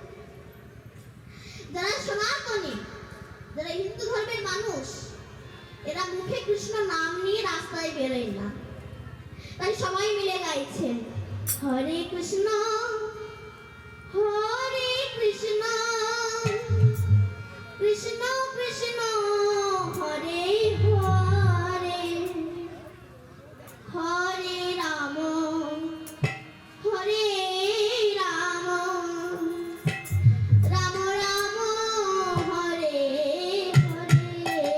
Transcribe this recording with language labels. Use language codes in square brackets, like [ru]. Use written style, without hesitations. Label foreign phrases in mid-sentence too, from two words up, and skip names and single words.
[bn] যারা সনাতনী, যারা হিন্দু ধর্মের মানুষ, এরা মুখে কৃষ্ণ নাম নিয়ে রাস্তায় বেরোয় না। তাই সবাই মিলে গাইছেন হরে কৃষ্ণ হরে কৃষ্ণ কৃষ্ণ কৃষ্ণ হরে হরে হরে রাম হরে রাম রাম রাম হরে হরে।